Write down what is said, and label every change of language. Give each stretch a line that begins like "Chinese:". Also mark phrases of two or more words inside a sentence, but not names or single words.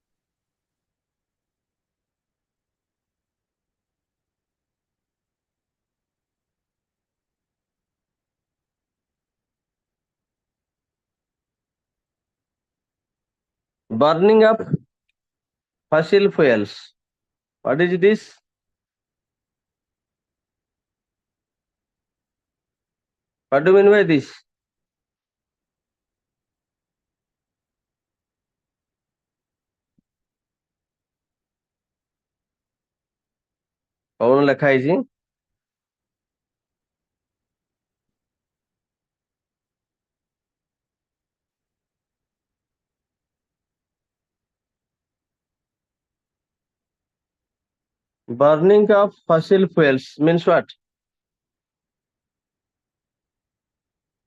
English: Burning of fossil fuels, what is this? What do you mean by this?
Odia: କଣ ଲେଖା ହେଇଛି?
English: Burning of fossil fuels means what?